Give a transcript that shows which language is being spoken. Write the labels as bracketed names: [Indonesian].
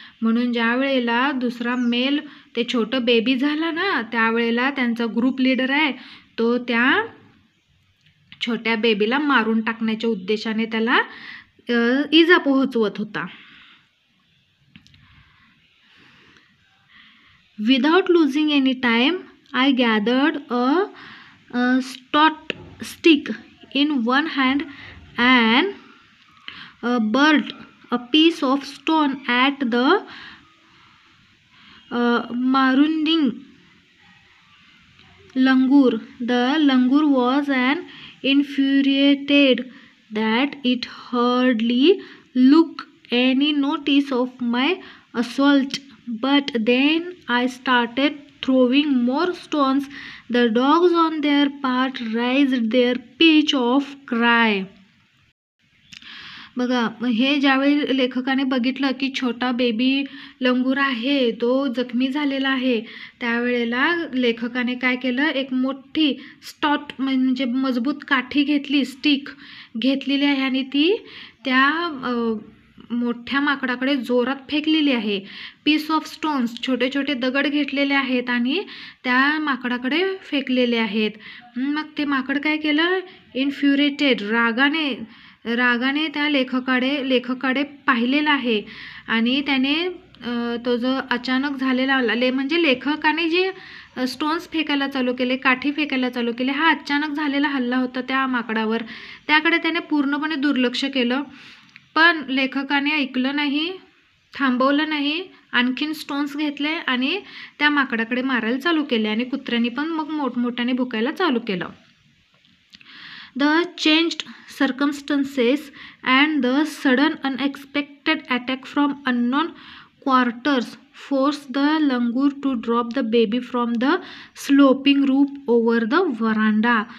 [Marathi] म्हणून ज्या वेळेला दुसरा मेल ते छोटं बेबी झाला ना, त्यावेळेला त्यांचा ग्रुप लीडर आहे तो त्या छोट्या बेबीला मारून टाकण्याच्या उद्देशाने त्याला इजा पोहोचवत होता. [English] Without losing any time, I gathered a stout stick in one hand and burnt a piece of stone at the marunding langur. The langur was an infuriated that it hardly took any notice of my assault. But then I started throwing more stones. The dogs on their part raised their pitch of cry. [Marathi] बघा, हे ज्यावेळी लेखकाने बघितलं की छोटा baby लंगूर आहे तो जखमी झालेला आहे, त्यावेळेला लेखकाने काय केलं, एक मोठी स्टॉट म्हणजे मजबूत काठी घेतली, स्टिक घेतलेली आहे आणि ती त्या मोठ्या माकडाकडे जोरात फेकलेली आहे. [English] piece of stones, [Marathi] छोटे छोटे दगड घेतलेले आहेत आणि त्या माकडाकडे फेकलेले आहेत. मग ते माकड काय केलं, इन्फ्युरेटेड, रागाने त्या लेखकाकडे पाहिलेलं आहे आणि त्याने तो जो अचानक झालेला म्हणजे लेखकाने जे स्टोन्स फेकायला चालू केले, काठी फेकायला चालू केले, हा अचानक झालेला हल्ला होता त्या माकडावर, त्याकडे त्याने पूर्णपणे दुर्लक्ष केलं. पण लेखकाने ऐकलं नाही, थांबवलं नाही, आणखीन स्टोन्स घेतले आणि त्या माकडाकडे मारायला चालू केले आणि कुत्र्यांनी पण मग मोठमोठ्याने भुकायला चालू केलं. [English] The changed circumstances and the sudden unexpected attack from unknown quarters forced the langur to drop the baby from the sloping roof over the veranda.